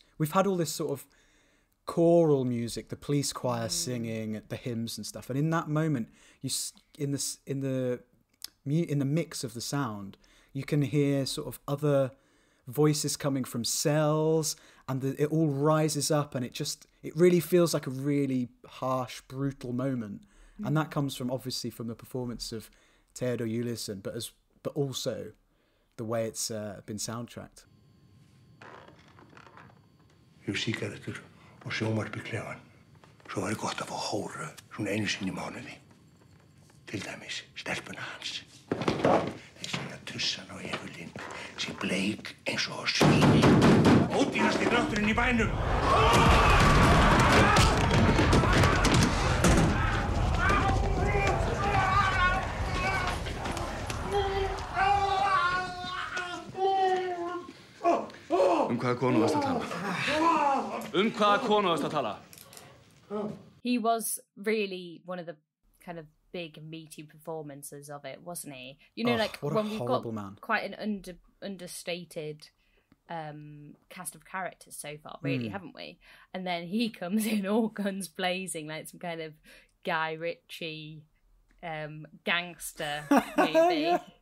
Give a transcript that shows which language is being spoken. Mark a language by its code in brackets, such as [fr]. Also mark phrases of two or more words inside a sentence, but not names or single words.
[en] We've had all this sort of choral music, the police choir singing, the hymns and stuff, and in that moment, in the mix of the sound, you can hear sort of other voices coming from cells and it all rises up, and it really feels like a really harsh, brutal moment. And that comes from obviously from the performance of Theodor Ulysson, but also the way it's been soundtracked. [is] Sígarettur og sjónvarp í klefann. Svo væri gott að fá hóru svona einu sinni í mánuði. Til dæmis stelpuna hans. Þeir segja tussan á Evelyn sé bleik eins og svíni. Ódýrasti drátturinn í bænum. Hvaða konu varst að tala? Hvaða konu varst að tala? [en] He was really one of the kind of big meaty performances of it, wasn't he? You know, like when we've got quite an understated cast of characters so far, really, haven't we? And then he comes in all guns blazing, like some kind of Guy Ritchie gangster movie.